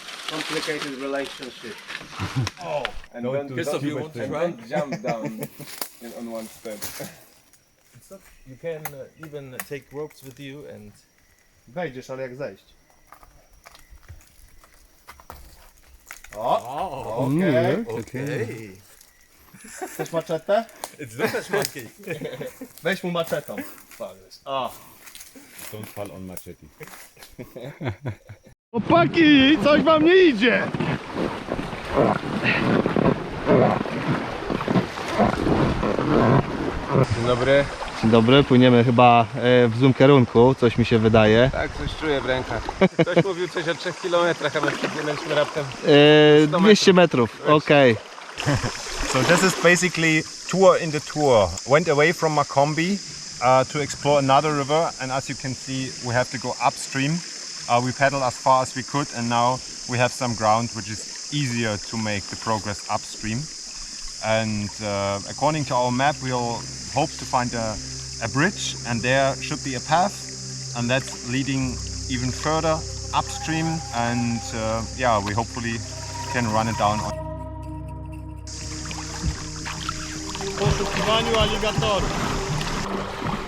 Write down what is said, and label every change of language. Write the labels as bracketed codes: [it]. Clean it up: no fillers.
[en] Complicated relationship. And don't jump down on one step. You can even take ropes with you and... [pl] Wejdziesz, ale jak zejść? [en] Okay. [pl] Chcesz maczetę? [en] It's not a monkey. [pl] Weź mu maczetą. O. [en] Don't fall on machete. [pl] Chłopaki, coś wam nie idzie! Dzień dobry. Dzień dobry, płyniemy chyba w złym kierunku, coś mi się wydaje. Tak, coś czuję w rękach. Ktoś mówił coś o 3 kilometrach, a my przepłynęliśmy raptem. 200 metrów, okej. [en] So this is basically tour in the tour. Went away from Macombi to explore another river, and as you can see, we have to go upstream. We paddled as far as we could, and now we have some ground which is easier to make the progress upstream. And according to our map, we'll hope to find a bridge, and there should be a path, and that's leading even further upstream. And yeah, we hopefully can run it down. [pl] W poszukiwaniu aligatorów.